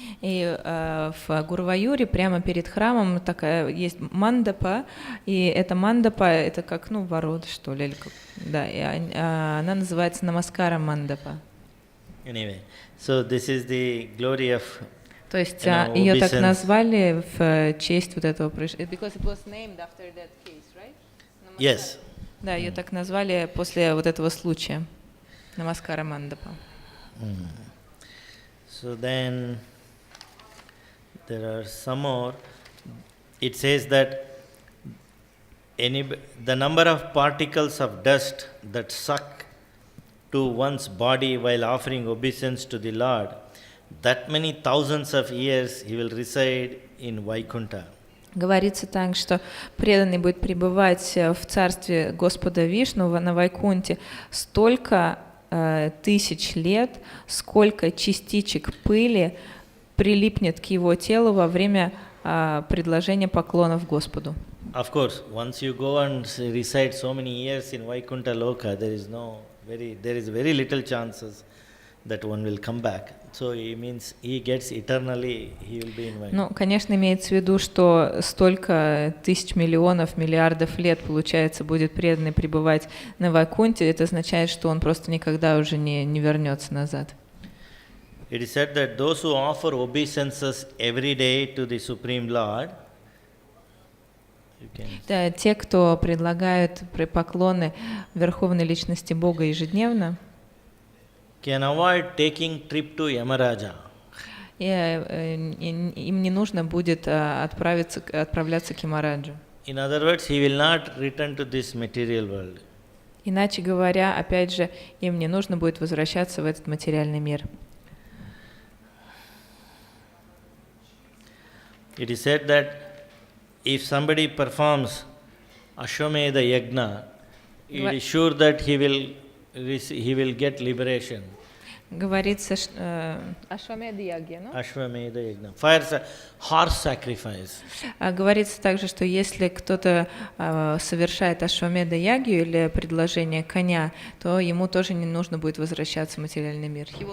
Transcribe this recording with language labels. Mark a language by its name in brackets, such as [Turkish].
[Russian] И в Гуруваюре прямо перед храмом такая есть мандапа, и эта мандапа это как ворота что ли, или как, да, и она называется Намаскара Мандапа. [English] Anyway, so this is the glory of. [Russian] То есть ее так назвали в честь вот этого происшествия. [English] Because it was named after that case, right? Yes. [Russian] Да, ее так назвали после вот этого случая. Намаскара Мандапа. [English] So then there are some more. It says that the number of particles of dust that suck to one's body while offering obeisance to the Lord, that many thousands of years he will reside in Vaikuntha. [Russian] Говорится так, что преданный будет пребывать в царстве Господа Вишну на Вайкунте столько тысяч лет, сколько частичек пыли прилипнет к его телу во время предложения поклонов Господу. [English] Of course, once you go and reside so many years in Vaikuntha Loka, there is very little chances that one will come back. So it means he gets eternally, he will be in Vaikuntha. [Russian] Ну, конечно, имеется в виду, что столько тысяч, миллионов, миллиардов лет, получается, будет преданный пребывать на Вайкунте. Это означает, что он просто никогда уже не вернется назад. [English] It is said that those who offer obeisances every day to the Supreme Lord, [Russian] да, те, кто предлагают поклоны Верховной Личности Бога ежедневно, [English] can avoid taking trip to Yamaraja. [Russian] Им не нужно будет отправляться к Ямараджу. [English] In other words, he will not return to this material world. [Russian] Иначе говоря, опять же, им не нужно будет возвращаться в этот материальный мир. [English] It is said that if somebody performs Ashwamedha Yagna, it is sure that he will get liberation. [Russian] Говорится, Ашвамедха Ягья, [English] Ashwamedha Yagna. Horse sacrifice. [Russian] Говорится также, что если кто-то совершает Ашвамедха Ягью или предложение коня, то ему тоже не нужно будет возвращаться в материальный мир.